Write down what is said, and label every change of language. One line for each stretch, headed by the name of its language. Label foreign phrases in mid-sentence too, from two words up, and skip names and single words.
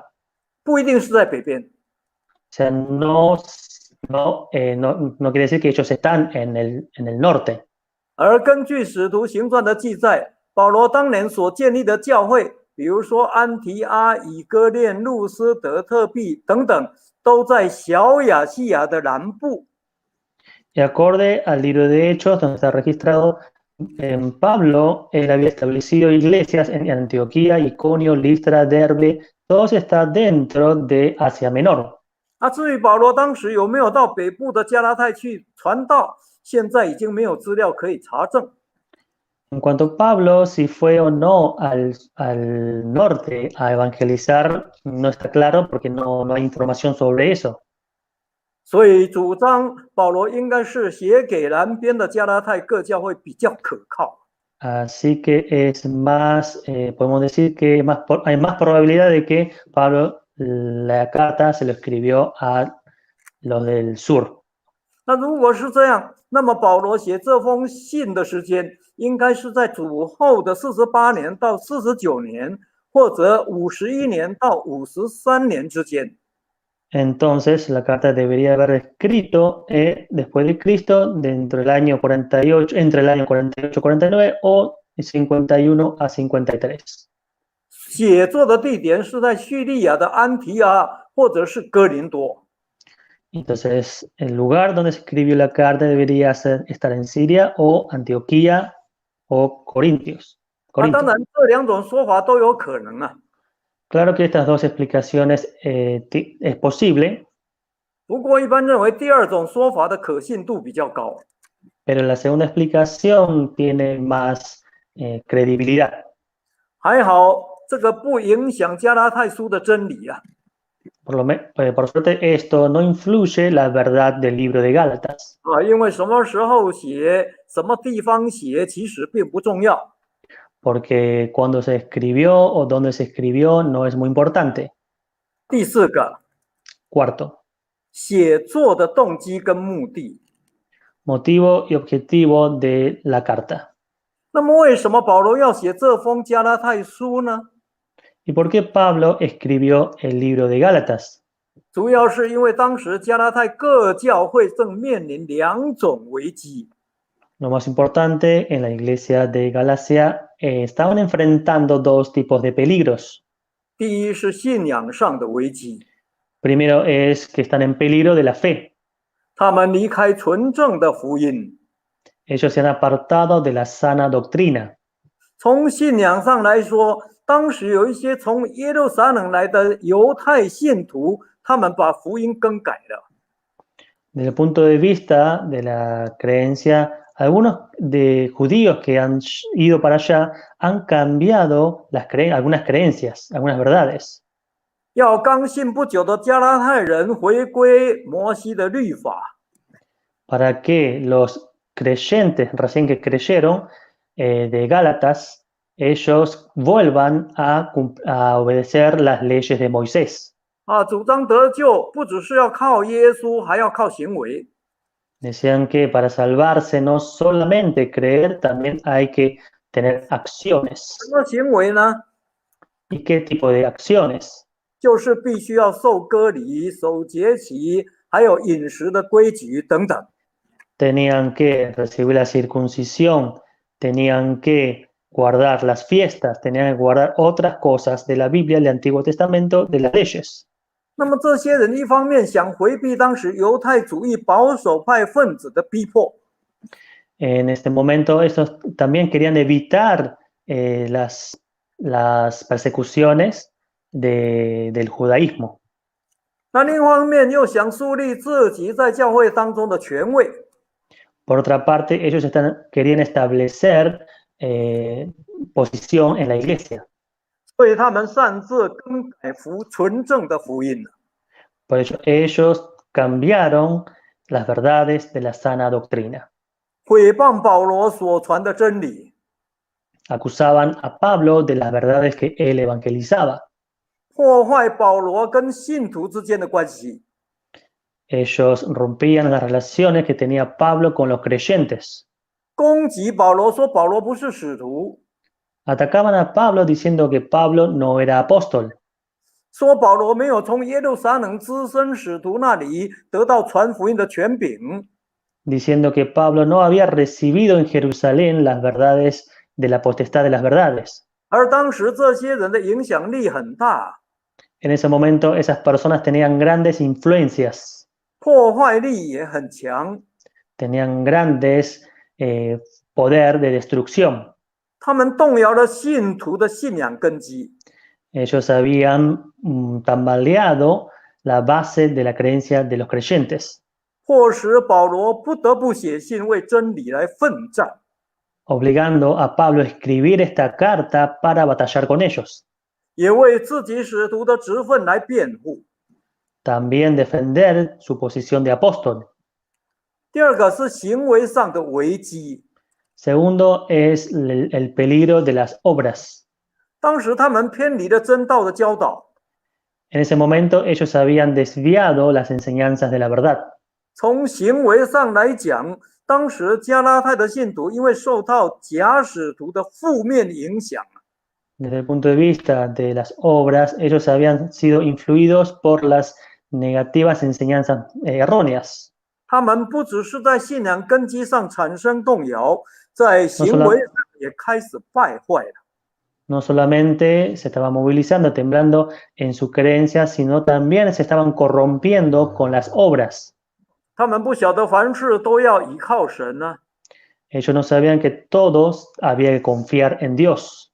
Chinese: 不一定是在北边。
Spanish: O sea, no quiere decir que ellos están en el norte.
Chinese: 而根据使徒行传的记载，保罗当年所建立的教会，比如说安提阿、以哥念、路斯德、特庇等等，都在小亚细亚的南部。
Spanish: Y acorde al libro de Hechos, donde está registrado, Pablo, él había establecido iglesias en Antioquía, Iconio, Listra, Derbe, todos están dentro de Asia Menor.
Chinese: 至于保罗当时有没有到北部的加拉太去传道，现在已经没有资料可以查证。
Spanish: En cuanto a Pablo, si fue o no al norte a evangelizar, no está claro porque no hay información sobre eso.
Chinese: 所以主张保罗应该是写给南边的加拉太各教会比较可靠。
Spanish: Así que es más, podemos decir que hay más probabilidad de que Pablo la carta se lo escribió a los del sur.
Chinese: 那如果是这样，那么保罗写这封信的时间应该是在主后的48年到49年，或者51年到53年之间。
Spanish: Entonces, la carta debería haber escrito después de Cristo, dentro del año 48, entre el año 48-49 o 51 a 53.
Chinese: 写作的地点是在叙利亚的安提阿或者是哥林多。
Spanish: Entonces, el lugar donde se escribió la carta debería estar en Siria o Antioquía o Corintios.
Chinese: 当然，这两种说法都有可能啊。
Spanish: Claro que estas dos explicaciones es posible.
Chinese: 不过，一般认为第二种说法的可信度比较高。
Spanish: Pero la segunda explicación tiene más credibilidad.
Chinese: 还好，这个不影响加拉太书的真理啊。
Spanish: Por suerte, esto no influye la verdad del libro de Gálatas.
Chinese: 因为什么时候写、什么地方写，其实并不重要。
Spanish: Porque cuando se escribió o dónde se escribió no es muy importante.
Chinese: 第四个，
Spanish: Cuarto,
Chinese: 写作的动机跟目的。
Spanish: motivo y objetivo de la carta.
Chinese: 那么，为什么保罗要写这封加拉太书呢？
Spanish: ¿Y por qué Pablo escribió el libro de Gálatas?
Chinese: 主要是因为当时加拉太各教会正面临两种危机。
Spanish: Lo más importante, en la iglesia de Galacia estaban enfrentando dos tipos de peligros.
Chinese: 第一是信仰上的危机，
Spanish: Primero es que están en peligro de la fe.
Chinese: 他们离开纯正的福音。
Spanish: Ellos se han apartado de la sana doctrina.
Chinese: 从信仰上来说，当时有一些从耶路撒冷来的犹太信徒，他们把福音更改了。
Spanish: Desde el punto de vista de la creencia, algunos de judíos que han ido para allá han cambiado algunas creencias, algunas verdades.
Chinese: 要刚信不久的加拉太人回归摩西的律法，
Spanish: Para que los creyentes recién que creyeron de Gálatas, ellos vuelvan a obedecer las leyes de Moisés.
Chinese: 主张得救不只是要靠耶稣，还要靠行为。
Spanish: Decían que para salvarse no solamente creer, también hay que tener acciones.
Chinese: 什么行为呢？
Spanish: ¿Y qué tipo de acciones?
Chinese: 就是必须要受割礼、守节期，还有饮食的规矩等等。
Spanish: Tenían que recibir la circuncisión, tenían que guardar las fiestas, tenían que guardar otras cosas de la Biblia, del Antiguo Testamento, de las leyes.
Chinese: 那么这些人一方面想回避当时犹太主义保守派分子的逼迫，
Spanish: En este momento, estos también querían evitar las persecuciones del judaísmo.
Chinese: 那另一方面又想树立自己在教会当中的权位。
Spanish: Por otra parte, ellos querían establecer posición en la iglesia.
Chinese: 所以他们擅自更改纯正的福音。
Spanish: Por ello, ellos cambiaron las verdades de la sana doctrina.
Chinese: 毁谤保罗所传的真理，
Spanish: Acusaban a Pablo de las verdades que él evangelizaba.
Chinese: 破坏保罗跟信徒之间的关系。
Spanish: Ellos rompían las relaciones que tenía Pablo con los creyentes.
Chinese: 攻击保罗，说保罗不是使徒，
Spanish: Atacaban a Pablo diciendo que Pablo no era apóstol,
Chinese: 说保罗没有从耶路撒冷资深使徒那里得到传福音的权柄，
Spanish: diciendo que Pablo no había recibido en Jerusalén las verdades de la potestad de las verdades.
Chinese: 而当时这些人的影响力很大，
Spanish: En ese momento esas personas tenían grandes influencias,
Chinese: 破坏力也很强，
Spanish: tenían grandes poder de destrucción.
Chinese: 他们动摇了信徒的信仰根基，
Spanish: Ellos habían tambaleado la base de la creencia de los creyentes,
Chinese: 迫使保罗不得不写信为真理来奋战。
Spanish: obligando a Pablo a escribir esta carta para batallar con ellos.
Chinese: 也为自己使徒的职分来辩护。
Spanish: También defender su posición de apóstol.
Chinese: 第二个是行为上的危机，
Spanish: Segundo es el peligro de las obras.
Chinese: 当时他们偏离了真道的教导，
Spanish: En ese momento ellos habían desviado las enseñanzas de la verdad.
Chinese: 从行为上来讲，当时加拉太的信徒因为受到假使徒的负面影响，
Spanish: Desde el punto de vista de las obras, ellos habían sido influidos por las negativas enseñanzas erróneas.
Chinese: 他们不只是在信仰根基上产生动摇，在行为上也开始败坏了。
Spanish: No solamente se estaban movilizando, temblando en su creencia, sino también se estaban corrompiendo con las obras.
Chinese: 他们不晓得凡事都要依靠神呢，
Spanish: Ellos no sabían que todos había que confiar en Dios.